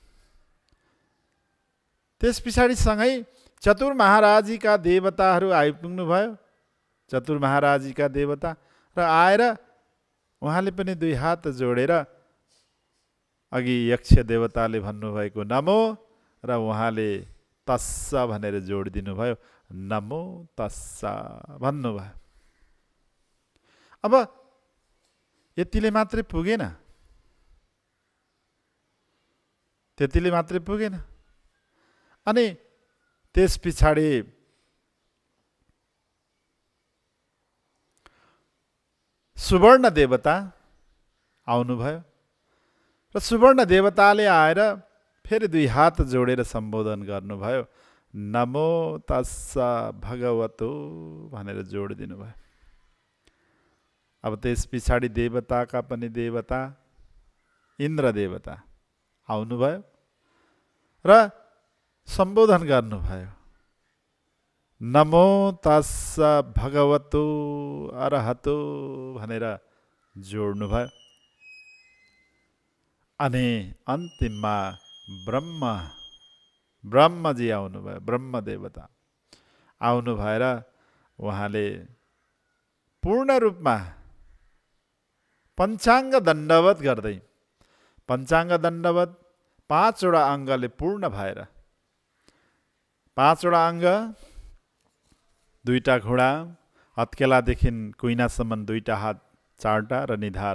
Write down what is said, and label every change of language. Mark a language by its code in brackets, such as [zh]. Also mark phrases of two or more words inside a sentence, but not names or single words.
[ne] त्यस पछाडि सँगै चतुर महाराजीका देवताहरू आइपुग्नु भयो, चतुर महाराजीका देवता, र आएर उहाँले पनि 2 हात जोडेर अघि यक्ष देवताले भन्नुभएको नमो र उहाँले तस्स भनेर जोडिदिनु भयो, [pi] नमो तस्स भन्नुभयो। [ne] अब यतिले मात्रै पुगेन, त्यतिले मात्रै पुगेन। अनि त्यस पछाडि सुवर्ण देवता आउनुभयो र सुवर्ण देवताले आएर फेरि 2 हात जोडेर सम्बोधन गर्नुभयो, [pi] नमो तस्स भगवतो [ne] भनेर जोडिदिनु भयो। अब त्यस पछाडि देवताका पनि देवता इन्द्र देवता आउनुभयो र सम्बोधन गर्नुभयो, [pi] नमो तस्स भगवतो अरहतो [ne] भनेर जोड्नुभयो। अनि अन्तिममा ब्रह्मजी आउनुभयो, ब्रह्म देवता आउनु भएर उहाँले पूर्ण रूपमा पञ्चाङ्ग दण्डवत गर्दै, पञ्चाङ्ग दण्डवत 5 वटा अङ्गले पूर्ण भएर, 5 वटा अङ्ग, 2टा घुँडा, हत्केलादेखि कुइनासम्म 2टा हात, 4टा र निधार।